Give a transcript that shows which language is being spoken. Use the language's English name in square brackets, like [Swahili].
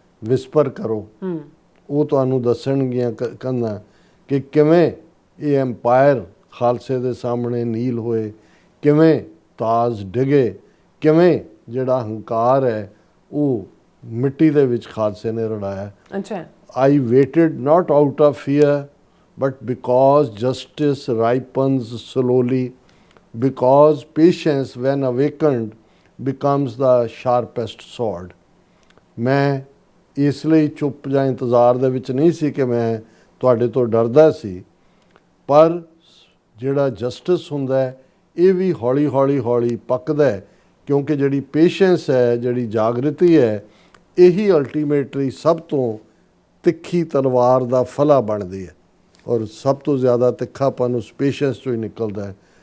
[Punjabi] Whisper ਕਰੋ, ਉਹ ਤੁਹਾਨੂੰ ਦੱਸਣਗੀਆਂ ਕੰਨਾਂ ਕਿ ਕਿਵੇਂ ਇਹ ਐਮਪਾਇਰ ਖਾਲਸੇ ਦੇ ਸਾਹਮਣੇ ਨੀਲ ਹੋਏ, ਕਿਵੇਂ ਤਾਜ ਡਿਗੇ, ਕਿਵੇਂ ਜਿਹੜਾ ਹੰਕਾਰ ਹੈ ਉਹ ਮਿੱਟੀ ਦੇ ਵਿੱਚ ਖਾਲਸੇ ਨੇ ਰੜਾਇਆ। ਅੱਛਾ। [English] I waited not out of fear, but because justice ripens slowly, because patience, when awakened, becomes the sharpest sword. [Punjabi] ਮੈਂ ਇਸ ਲਈ ਚੁੱਪ ਜਾਂ ਇੰਤਜ਼ਾਰ ਦੇ ਵਿੱਚ ਨਹੀਂ ਸੀ ਕਿ ਮੈਂ ਤੁਹਾਡੇ ਤੋਂ ਡਰਦਾ ਸੀ, ਪਰ ਜਿਹੜਾ ਜਸਟਿਸ ਹੁੰਦਾ ਹੈ ਇਹ ਵੀ ਹੌਲੀ ਹੌਲੀ ਹੌਲੀ ਪੱਕਦਾ ਹੈ, ਕਿਉਂਕਿ ਜਿਹੜੀ ਪੇਸ਼ੈਂਸ ਹੈ, ਜਿਹੜੀ ਜਾਗਰਤੀ ਹੈ, ਇਹੀ ਅਲਟੀਮੇਟਲੀ ਸਭ ਤੋਂ ਤਿੱਖੀ ਤਲਵਾਰ ਦਾ ਫਲਾ ਬਣਦੀ ਹੈ, ਔਰ ਸਭ ਤੋਂ ਜ਼ਿਆਦਾ ਤਿੱਖਾਪਨ ਉਸ ਪੇਸ਼ੈਂਸ ਤੋਂ ਹੀ ਨਿਕਲਦਾ ਹੈ।